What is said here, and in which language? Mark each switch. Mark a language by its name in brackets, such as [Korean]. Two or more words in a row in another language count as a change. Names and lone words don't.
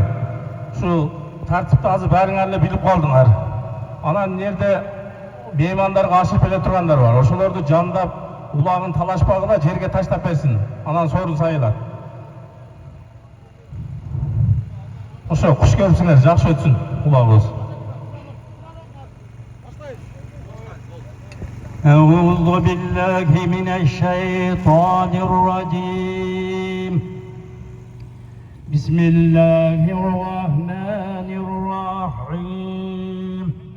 [Kyrgyz] Şu тартипти азыр баарыңар эле билип калдыңар. Анан жерде меймандарга ашып эле тургандар бар. Ошолорду жандап, улагын талашпагыла, жерге таштап берсин. Анан сорун сайылат. Ошо куш келипсиңер, жакшы өтсүн улагыбыз. [Arabic] أعوذ بالله من الشيطان الرجيم بسم الله الرحمن الرحيم